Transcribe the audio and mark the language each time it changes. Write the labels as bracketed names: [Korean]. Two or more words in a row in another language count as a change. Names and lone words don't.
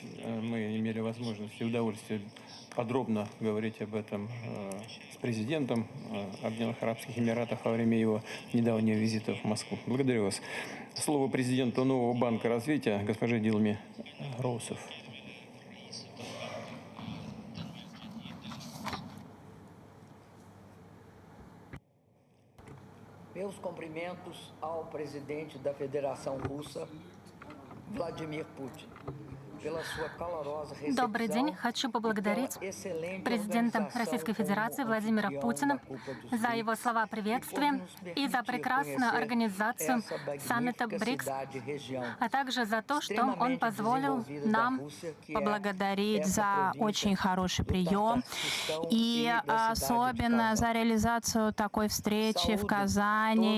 [Russian] Мы имели возможность и удовольствие подробно говорить об этом с президентом Объединенных Арабских Эмиратов во время его недавнего визита в Москву. Благодарю вас. Слово президенту Нового банка развития госпоже Дилме Роусов. [Portuguese] Meus cumprimentos ao presidente da Federação Russa, Владимир Путин. [Russian] Добрый день. Хочу поблагодарить президента Российской Федерации Владимира Путина за его слова приветствия и за прекрасную организацию саммита БРИКС, а также за то, что он позволил нам поблагодарить за очень хороший прием и особенно за реализацию такой встречи в Казани.